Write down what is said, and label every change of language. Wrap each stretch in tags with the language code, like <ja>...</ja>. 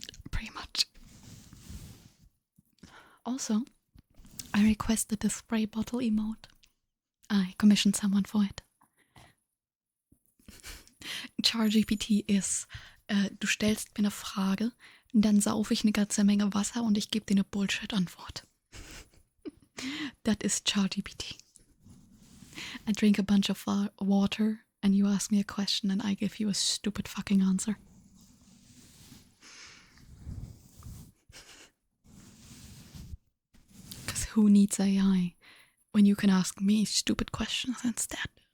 <en>Pretty much. Also, I requested the spray bottle emote. I commissioned someone for it.</en> <de>ChatGPT ist, du stellst mir eine Frage, dann saufe ich eine ganze Menge Wasser und ich gebe dir eine Bullshit-Antwort.</de> <en>That is ChatGPT. I drink a bunch of water and you ask me a question and I give you a stupid fucking answer. Because who needs AI when you can ask me stupid questions instead?</en>